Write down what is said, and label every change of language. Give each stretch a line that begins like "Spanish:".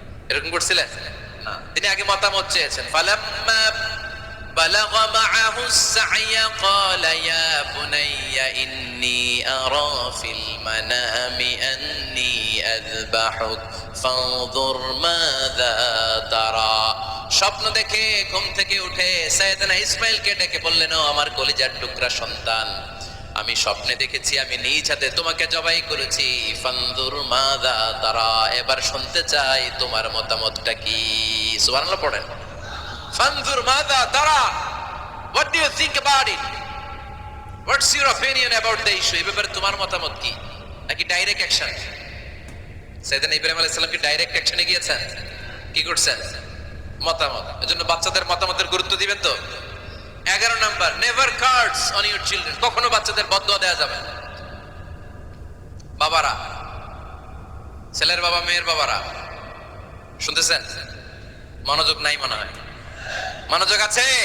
Bangla: এরকম করছিলেন না, তিনি আগে মতামত চেয়েছেন।
Arabic: ফালাম্মা বালাগ মাআহু السعي قال يا بني إني أرى في المنام أني أذبحك فانظر ماذا ترى।
Bangla: স্বপ্ন দেখে ঘুম থেকে উঠে সাইয়েদনা ইসমাঈলকে ডেকে বললেন, ও আমার কলিজার টুকরা সন্তান, আমি স্বপ্নে দেখেছি আমি নিজ হাতে তোমাকে জবাই করেছি।
Arabic: ফানজুর মাযা তারা,
Bangla: এবার শুনতে চাই তোমার মতামতটা কি। সুবহানাল্লাহ পড়েন।
Arabic: ফানজুর মাযা তারা,
English: what do you think about it, what's your opinion about the issue?
Bangla: এই ব্যাপারে তোমার মতামত কি? নাকি ডাইরেক্ট অ্যাকশন? সাইয়েদনা ইব্রাহিম আলাইহিস সালাম কি ডাইরেক্ট অ্যাকশনে গিয়েছেন? কি করছেন? মতামত। এজন্য বাচ্চাদের মতামতের গুরুত্ব দিবেন তো। 11 number,
English: Never curse on your children.
Bangla: কখনো বাচ্চাদের বদদুয়া দেয়া যাবে না। বাবারা, ছেলের বাবা মেয়ের বাবারা, শুনতেছেন? মনোযোগ নাই মনে হয়। মনোযোগ আছে?